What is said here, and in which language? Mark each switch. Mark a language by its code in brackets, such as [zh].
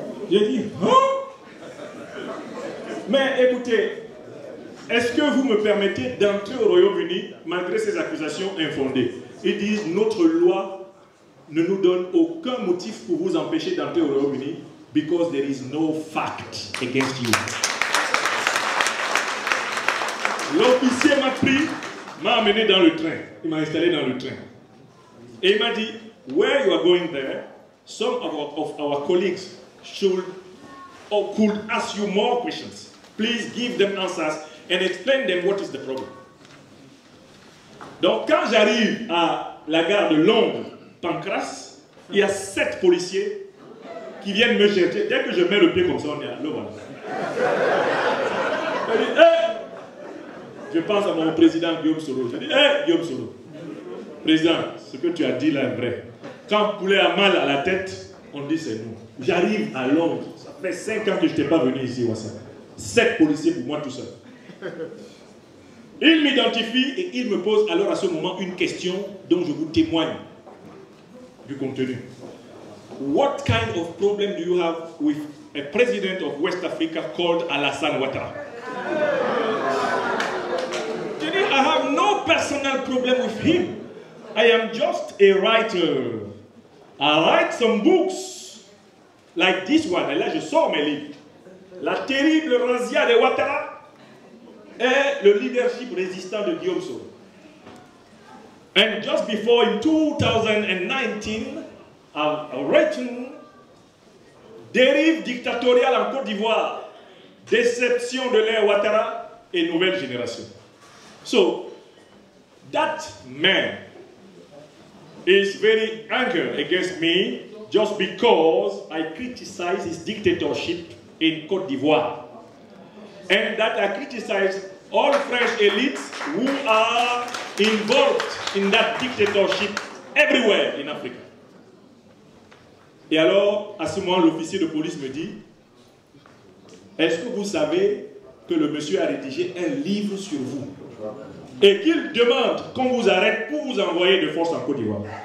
[fr] J'ai dit, hein? Mais écoutez, est-ce que vous me permettez d'entrer au Royaume-Uni malgré ces accusations infondées? Ils disent, notre loi ne nous donne aucun motif pour vous empêcher d'entrer au Royaume-Uni, [en] because there is no fact against you. [fr] L'officier m'a pris, m'a amené dans le train. Il m'a installé dans le train. Et il m'a dit, [en] where you are going there, some of our colleagues should or could ask you more questions. Please give them answers and explain them what is the problem. [fr] Donc quand j'arrive à la gare de Londres-Pancras, il y a 7 policiers qui viennent me chercher. Dès que je mets le pied comme ça, on est là, le voilà. Je dis, hey! Je pense à mon président Guillaume Soro. Je dis, hey Guillaume Soro, président, ce que tu as dit là est vrai. Quand poulet a mal à la tête, on dit c'est nous. J'arrive à Londres, ça fait 5 ans que je n'étais pas venu ici, Wassa. 7 policiers pour moi tout seul. Il m'identifie et il me pose alors à ce moment une question dont je vous témoigne du contenu. [en] What kind of problem do you have with a president of West Africa called Alassane Ouattara? I have no personal problem with him. I am just a writer. I write some books like this one. [fr] Et là, je sors mes livres. La terrible razzia de Ouattara et le leadership résistant de Guillaume Soro. [en] And just before, in 2019, I've written Dérive dictatoriale en Côte d'Ivoire, déception de l'ère Ouattara et nouvelle génération. So, that man is very angry against me just because I criticize his dictatorship in Côte d'Ivoire. And that I criticize all French elites who are involved in that dictatorship everywhere in Africa. [fr] Et alors, à ce moment, l'officier de police me dit, est-ce que vous savez que le monsieur a rédigé un livre sur vous? Et qu'il demande qu'on vous arrête pour vous envoyer de force en Côte d'Ivoire.